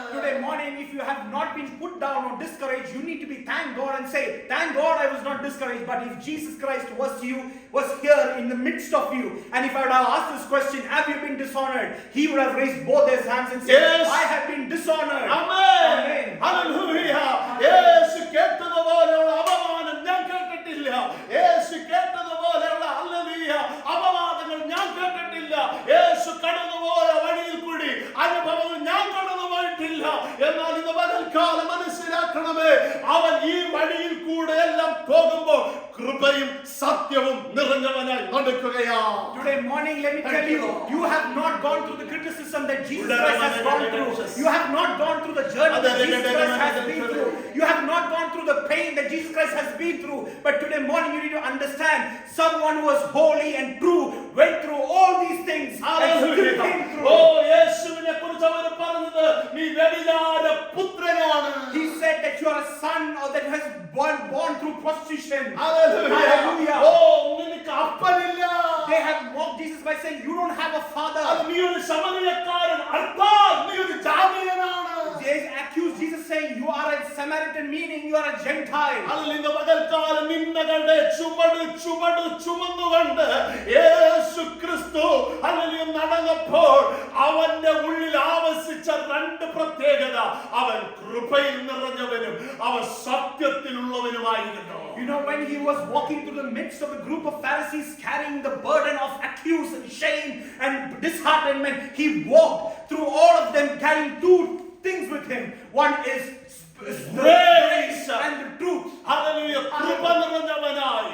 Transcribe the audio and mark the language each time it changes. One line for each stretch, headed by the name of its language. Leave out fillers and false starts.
English: Today morning, if you have not been put down or discouraged, you need to be thank God and say, thank God I was not discouraged. But if Jesus Christ was here in the midst of you, and if I would have asked this question, have you been dishonored? He would have raised both his hands and said, Yes. I have been dishonored.
Malayalam: Amen.
English: Amen.
Malayalam: Hallelujah. യേശു കേട്ടതുപോലെയുള്ള അപമാനം ഞാൻ കേട്ടിട്ടില്ല. യേശു കേട്ടതുപോലെയുള്ള hallelujah അപവാദങ്ങൾ ഞാൻ കേട്ടിട്ടില്ല. യേശു കടന്നുപോയ വഴിയിൽ കൂടി അനുഭവങ്ങൾ ഞാൻ കടന്നുപോയിട്ടില്ല. എന്നാൽ ഇന്ന് പകൽക്കാലം മനസ്സിലാക്കണമേ, അവൻ ഈ വഴിയിൽ കൂടെ എല്ലാം പോകുമ്പോൾ കൃപയും സത്യവും നിറഞ്ഞവനായി നടക്കുകയാണ്.
English: Today morning, let me tell you, you have not gone through the criticism that Jesus Christ has gone through. You have not gone through the journey that Jesus Christ has been through. You have not gone through the pain that Jesus Christ has been through. But today morning, you need to understand, someone who was holy and true went through all these things and still came through.
Malayalam: ഓ, യേശുവിനെ കുറിച്ച് അവർ പറഞ്ഞത്, നീ വ്യഭിചാര പുത്രനാണ്.
English: He said that you are a son or that has born through prostitution.
Malayalam: Hallelujah. ഓ, നിനക്ക് അപ്പനില്ല.
English: They have mocked Jesus by saying, you don't have a father.
Malayalam: നീ ഒരു ശമരിയക്കാരൻ, അർത്ഥാൽ നീ ഒരു ജാതീയനാണ്.
English: They accuse Jesus saying, you are a Samaritan, meaning you are a Gentile.
Malayalam: ഇന്ന് പകൽക്കാലം നിന്നകളുടെ ചുമട് ചുമന്നുകൊണ്ട് യേശു ക്രിസ്തു ഹല്ലേലൂയ നടന്നപ്പോൾ അവന്റെ ഉള്ളിൽ ആവസിച്ച രണ്ട് പ്രത്യേകത, അവൻ കൃപയിൽ നിറഞ്ഞവനും അവൻ സത്യത്തിലുള്ളവനുമായിരുന്നു.
English: You know, when he was walking through the midst of a group of Pharisees carrying the burden of accuse and shame and disheartenment, he walked through all of them carrying two things with him. One is grace and the truth.
Malayalam: Hallelujah. കൃപ നിറഞ്ഞവനായി.